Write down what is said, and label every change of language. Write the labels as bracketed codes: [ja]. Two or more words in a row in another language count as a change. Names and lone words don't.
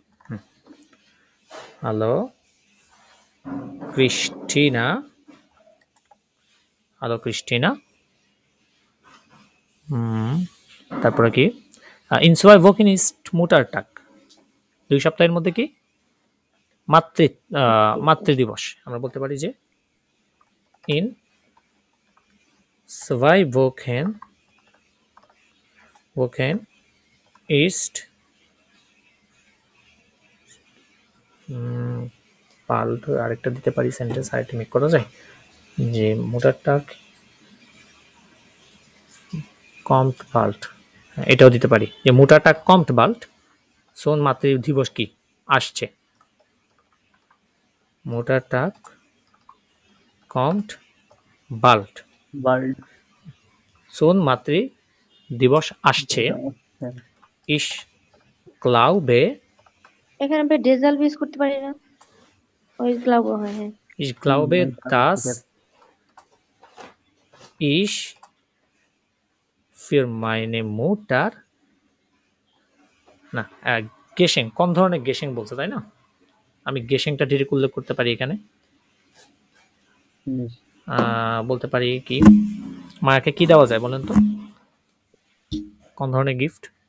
[de] হ্যালো ক্রিস্টিনা, হ্যালো ক্রিস্টিনা। [bn] তারপরে কি [de] in 2 Wochen ist Muttertag, [bn] 2 সপ্তাহের মধ্যে কি মাতৃ দিবস। আমরা বলতে পারি যে [de] in 2 Wochen ist bald, [bn] আরেকটা দিতে পারি সেন্টেন্স, আরেকটা মেক করা যায় যে Muttertag [de] kommt bald, [bn] এটাও দিতে পারি যে [de] Muttertag kommt bald, [bn] সোন মাতৃ দিবস কি আসছে, [de] Muttertag kommt bald, [bn] সোন মাতৃ দিবস আসছে। [de] Ich glaube, [bn] এখানে আমরা ডেজাল ইউজ করতে পারি না? ওই গ্লাব হয়, হ্যাঁ। [de] ich glaube, dass ich für meine Mutter [bn] না গেশিং, কোন ধরনের গেশিং বলছে তাই না, আমি গেশিংটা ডিরেক্ট উল্লেখ করতে পারি এখানে। বলতে পারি কি মাকে কি দেওয়া যায় বলেন তো, কোন ধরনের গিফট?